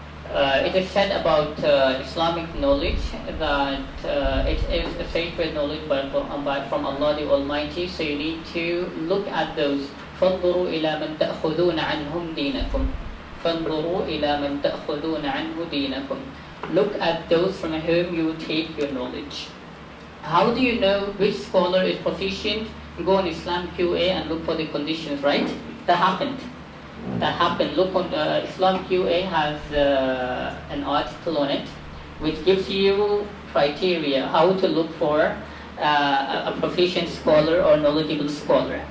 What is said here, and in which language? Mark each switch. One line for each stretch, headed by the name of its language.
English: It is said about Islamic knowledge that it is a sacred knowledge from Allah the Almighty. So you need to look at those.
Arabic: فانظروا إلى من تأخذون عنهم دينكم. فانظروا إلى من تأخذون عنه دينكم.
English: Look at those from whom you take your knowledge. How do you know which scholar is proficient? You go on Islam QA and look for the conditions, right? That happened. Look on Islam QA has an article on it which gives you criteria how to look for a proficient scholar or knowledgeable scholar.